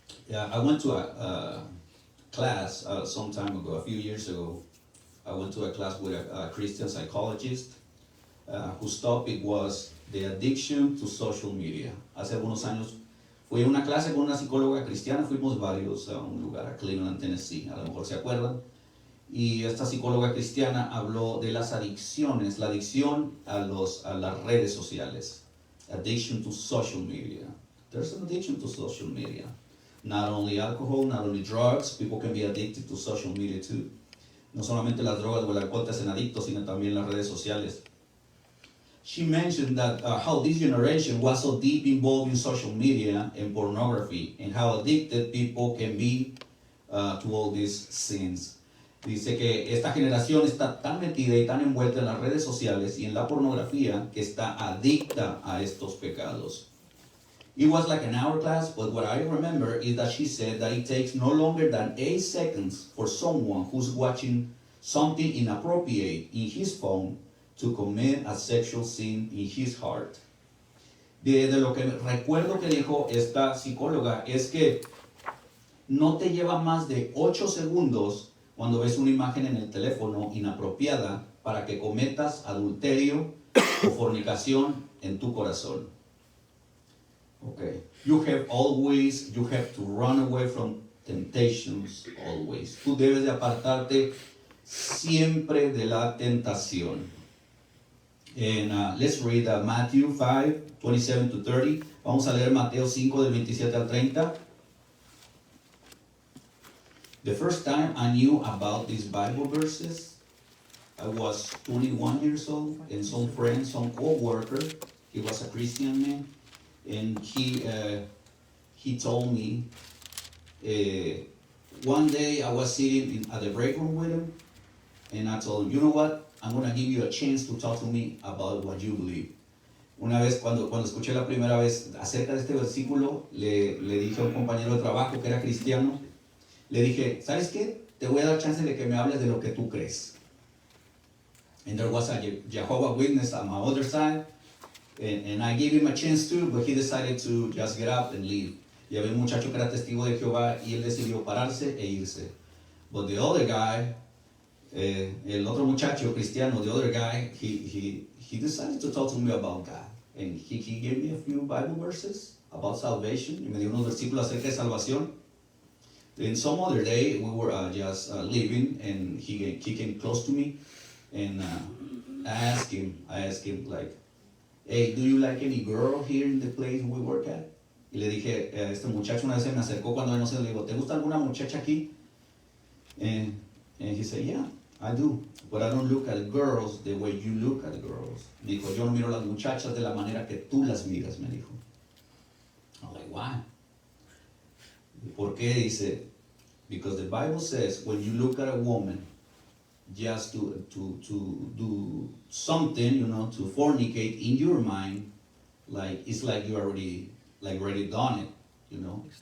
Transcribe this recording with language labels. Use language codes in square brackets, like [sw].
[en] I went to a class some time ago, a few years ago. I went to a class with a Christian psychologist whose topic was the addiction to social media. [es] Hace algunos años fui a una clase con una psicóloga cristiana, fuimos varios a un lugar, a Cleveland, Tennessee, a lo mejor se acuerdan. Y esta psicóloga cristiana habló de las adicciones, la adicción a las redes sociales. [en] Addiction to social media. There's an addiction to social media. Not only alcohol, not only drugs, people can be addicted to social media too. [es] No solamente las drogas o el alcohol te hacen adictos, sino también las redes sociales. [en] She mentioned that how this generation was so deep involved in social media and pornography, and how addicted people can be to all these sins. [es] Dice que esta generación está tan metida y tan envuelta en las redes sociales y en la pornografía que está adicta a estos pecados. [en] It was like an hour class, but what I remember is that she said that it takes no longer than 8 seconds for someone who's watching something inappropriate in his phone to commit a sexual sin in his heart. [es] De lo que recuerdo que dijo esta psicóloga es que no te lleva más de 8 segundos cuando ves una imagen en el teléfono inapropiada para que cometas adulterio o fornicación en tu corazón. [en] Okay. You have to run away from temptations always. [es] Tú debes de apartarte siempre de la tentación. [en] And let's read Matthew 5, 27 to 30. [es] Vamos a leer Mateo 5 del 27 al 30. [en] The first time I knew about these Bible verses, I was 21 years old, and some friend, some co-worker, he was a Christian man, and he told me, one day I was sitting at the break room with him, and I told him, you know what, I'm going to give you a chance to talk to me about what you believe. [es] Una vez, cuando escuché la primera vez acerca de este versículo, le dije a un compañero de trabajo que era cristiano, le dije, ¿sabes qué? Te voy a dar chance de que me hables de lo que tú crees. [en] And there was a Jehovah's Witness on my other side, and I gave him a chance to, but he decided to just get up and leave. [es] Y había un muchacho que era testigo de Jehová y él decidió pararse e irse. [en] But the other guy, [es] el otro muchacho cristiano, [en] the other guy, he decided to talk to me about God. And he gave me a few Bible verses about salvation. [es] Y me dio unos versículos acerca de salvación. [en] Then some other day, we were just leaving, and he came close to me, and I asked him like, hey, do you like any girl here in the place we work at? [es] Y le dije, este muchacho una vez se me acercó cuando no sé, le digo, ¿te gusta alguna muchacha aquí? [en] And he said, yeah, I do, but I don't look at girls the way you look at girls. [es] Me dijo, yo no miro a las muchachas de la manera que tú las miras, me dijo. [en] I'm like, why? [es] ¿Por qué? [en] Dice, because the Bible says when you look at a woman just to do something, you know, to fornicate in your mind, like it's like you already done it, you know.